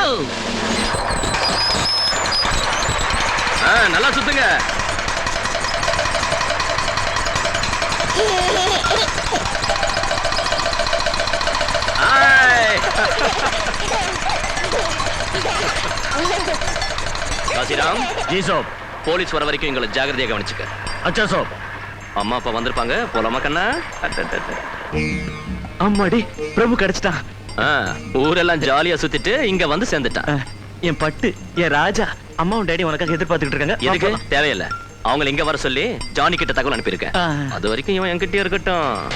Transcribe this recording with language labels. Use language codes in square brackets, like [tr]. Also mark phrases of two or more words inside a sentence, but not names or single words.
[ta] நல்லா சுத்துங்க. காசிராம், [hi] जी साहब. [ta] போலீஸ் வர வரைக்கும் எங்களை ஜாகிரதையா கவனிச்சுக்க. [hi] अच्छा साहब. [ta] அம்மா அப்பா வந்திருப்பாங்க, போலாமா கண்ணா? அம்மாடி, பிரபு கிடைச்சிட்டான். ஊரெல்லாம் ஜாலியா சுத்திட்டு இங்க வந்து சேர்ந்துட்டான். என் பட்டு, என் ராஜா. அம்மாவும் டேடி உனக்காக எதிர்பார்த்துக்கிட்டு இருக்காங்க. எதுக்கு தேவையில்லை. அவங்களை இங்க வர சொல்லி ஜானி கிட்ட தகவல் அனுப்பியிருக்கேன். அது வரைக்கும் இவன் என்கிட்டயே இருக்கட்டும்.